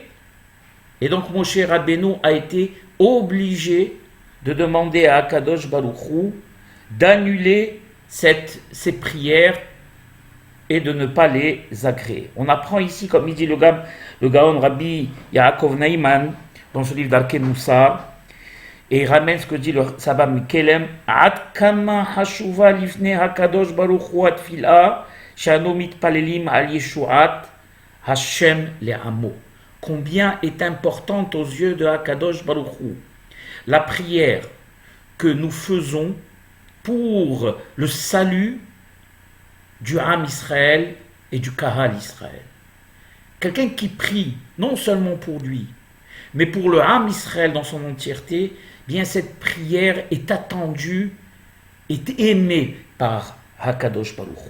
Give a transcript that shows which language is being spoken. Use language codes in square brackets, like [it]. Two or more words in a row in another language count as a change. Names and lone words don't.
[fr] Et donc Moshe Rabbeinu a été obligé de demander à Hakadosh Baruch Hu d'annuler ces prières et de ne pas les agréer. On apprend ici, comme il dit le Gaon Rabbi Yaakov Naiman, dans ce livre d'Arke Moussa, et il ramène ce que dit le Saba Mikelem, [he] עד כמה חשובה לפני הקדוש ברוך הוא התפילה שאנו מתפללים על ישועת השם לעמו. [fr] Combien est importante aux yeux de Hakadosh Baruch Hu la prière que nous faisons pour le salut du [he] עם ישראל [fr] et du [he] קהל ישראל. [fr] Quelqu'un qui prie non seulement pour lui, mais pour le [he] עם ישראל [fr] dans son entièreté, bien cette prière est attendue, est aimée par Hakadosh Baruch Hu.